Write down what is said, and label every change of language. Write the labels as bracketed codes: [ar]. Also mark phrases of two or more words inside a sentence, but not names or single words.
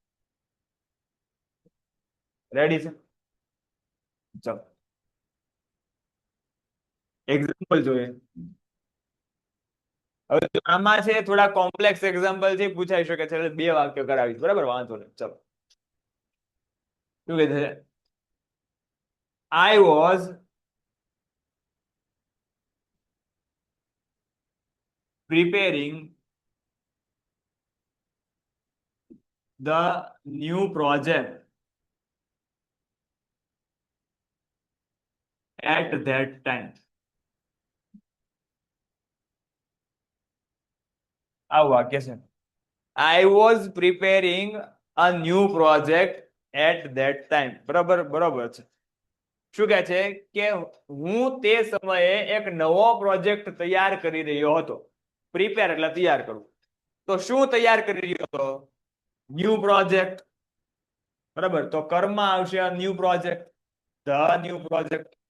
[gu] રેડી છે? ચલો એક્ઝામ્પલ જોઈએ. હવે આમાં છે થોડા [en] complex example [gu] છે, પૂછાઈ શકે છે, એટલે 2 વાક્ય કરાવીશ, બરાબર. વાંધો નહીં. ચલો શું કહે છે? [en] I was preparing the new project at that time. [gu] આ વાક્ય છે. [en] I was preparing a new project at that time. [gu] બરાબર છે. શું કહે છે કે હું તે સમયે એક નવો પ્રોજેક્ટ તૈયાર કરી રહ્યો હતો. પ્રિપેર એટલે તૈયાર કરવું. તો શું તૈયાર કરી રહ્યો હતો? [en] new project. બરાબર. [gu] તો કર્મમાં આવશે [en] new project, the new project.